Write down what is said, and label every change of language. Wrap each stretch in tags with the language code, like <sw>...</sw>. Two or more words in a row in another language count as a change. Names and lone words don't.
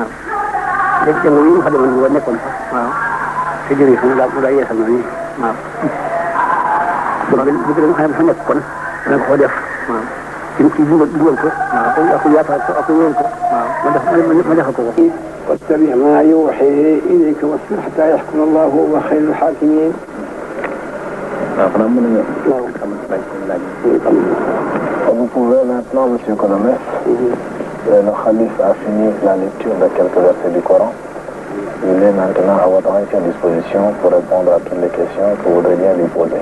<wo>léegi jàngo yi nga xam ne man boo nekkoon fa. waaw. te jërëjëf mu daa yeesal noonu. waaw. bëgg nga xam ne fa nekk kon. da nga ko def. waaw. ci dugal ko. waaw ak yaatal ko ak yóol ko. waaw ma defal ko ko.</wo> <ar>واتبع ما يوحي إليك واصبر حتى يحكم الله وهو خير الحاكمين.</ar> <fr>Vous pouvez maintenant, Monsieur Colomès, le calife a fini la lecture de quelques versets du Coran. Il est maintenant à votre entière disposition pour répondre à toutes les questions que vous voudrez bien lui poser.</fr>